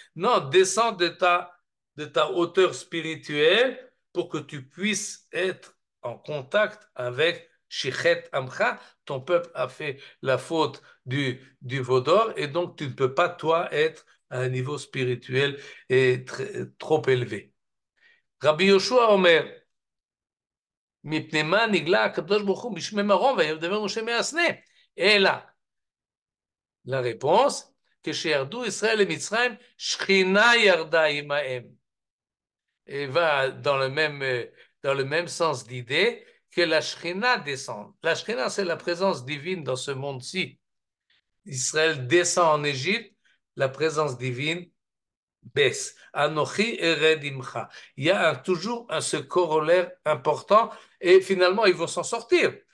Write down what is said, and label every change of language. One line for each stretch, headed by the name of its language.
French: Non, descends de ta hauteur spirituelle pour que tu puisses être en contact avec Shichet Amcha. Ton peuple a fait la faute du Vaudor et donc tu ne peux pas, toi, être à un niveau spirituel et trop élevé.
Hebrew: Rabbi Yoshua Omer, מפני מה נגלה הקדוש ברוך הוא בשמי מרום וידבר משה מהסנה? אלא,
French: la réponse,
Hebrew: כשירדו ישראל למצרים, שכינה ירדה עמהם.
French: Et va dans le même sens d'idée que la Shekhinah descend. La Shekhinah, c'est la présence divine dans ce monde-ci. Israël descend en Égypte, la présence divine baisse.
Hebrew: Anochi ered imcha.
French: Il y a toujours ce corollaire important et finalement ils vont s'en sortir.